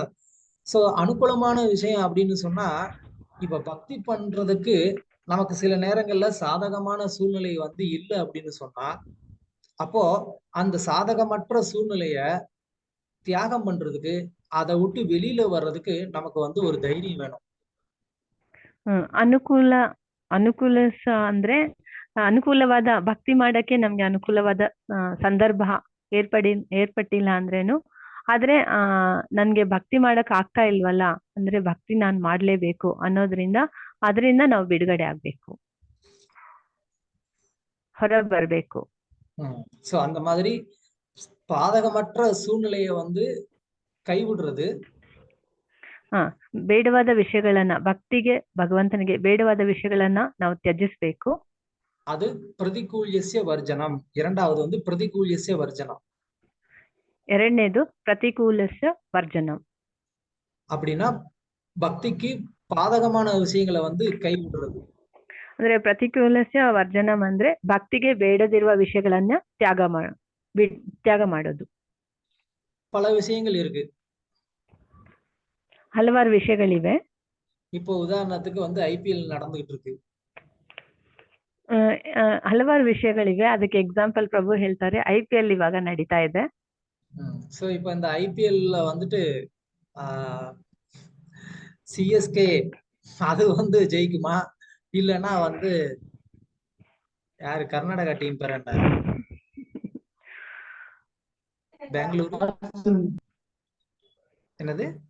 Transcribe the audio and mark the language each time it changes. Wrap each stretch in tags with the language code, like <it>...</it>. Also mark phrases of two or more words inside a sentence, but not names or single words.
<ta>சோ அனுகூலமான விஷயம் அப்படின்னு சொன்னா, இப்ப பக்தி பண்றதுக்கு நமக்கு சில நேரங்கள்ல சாதகமான சூழ்நிலை வந்து இல்லை அப்படின்னு சொன்னா, அப்போ அந்த சாதகமற்ற சூழ்நிலைய தியாகம் பண்றதுக்கு, அதை விட்டு வெளியில வர்றதுக்கு நமக்கு வந்து ஒரு தைரியம் வேணும்.</ta> <kn>ಅನುಕೂಲ ಅಂದ್ರೆ ಅನುಕೂಲವಾದ ಭಕ್ತಿ ಮಾಡಕ್ಕೆ ನಮ್ಗೆ ಅನುಕೂಲವಾದ ಸಂದರ್ಭ ಏರ್ಪಟ್ಟಿಲ್ಲ ಅಂದ್ರೇನು, ಆದ್ರೆ ನನ್ಗೆ ಭಕ್ತಿ ಮಾಡಕ್ ಆಗ್ತಾ ಇಲ್ವಲ್ಲ ಅಂದ್ರೆ ಭಕ್ತಿ ನಾನ್ ಮಾಡ್ಲೇಬೇಕು ಅನ್ನೋದ್ರಿಂದ ಅದರಿಂದ ನಾವು ಬಿಡುಗಡೆ ಆಗ್ಬೇಕು, ಹೊರ ಬರ್ಬೇಕು.</kn> <ta>சோ அந்த மாதிரி பாதகமற்ற சூழ்நிலையை வந்து கைவிடுறது,</ta> <kn>ಬೇಡವಾದ ವಿಷಯಗಳನ್ನ, ಭಕ್ತಿಗೆ ಭಗವಂತನಿಗೆ ಬೇಡವಾದ ವಿಷಯಗಳನ್ನ ನಾವು ತ್ಯಜಿಸ್ಬೇಕು.</kn> <sa>அது பிரதிகூல்யஸ்ய வர்ஜனம்.</sa> <ta>இரண்டாவது வந்து</ta> <sa>பிரதிகூல்யஸ்ய வர்ஜனம். ಎರಡನೇದು ಪ್ರತಿಕೂಲಸ್ಯ ವರ್ಜನಂ.</sa> <ta>அப்படின்னா பக்திக்கு பாதகமான விஷயங்களை வந்து கைவிடுறது.</ta> <kn>ಅಂದ್ರೆ</kn> <sa>ಪ್ರತಿಕೂಲಸ್ಯ ವರ್ಜನಂ</sa> <kn>ಅಂದ್ರೆ ಭಕ್ತಿಗೆ ಬೇಡದಿರುವ ವಿಷಯಗಳನ್ನ ತ್ಯಾಗ ಮಾಡೋದು.</kn> <ta>பல விஷயங்கள் இருக்கு,</ta> <kn>ಹಲವಾರು ವಿಷಯಗಳಿವೆ.</kn> <ta>இப்போ உதாரணத்துக்கு வந்து IPL நடந்துகிட்டு இருக்கு.</ta> <kn>ಹಲವಾರು ವಿಷಯಗಳಿವೆ, ಅದಕ್ಕೆ ಎಕ್ಸಾಂಪಲ್ ಪ್ರಭು ಹೇಳ್ತಾರೆ IPL ಇವಾಗ ನಡೀತಾ ಇದೆ.</kn> <ta>சோ இப்போ இந்த IPL வந்துட்டு CSK அது வந்து ஜெயிக்குமா, இல்லைன்னா வந்து யாரு கர்நாடகா டீம் பேர் என்ன, பெங்களூரு என்னது</ta>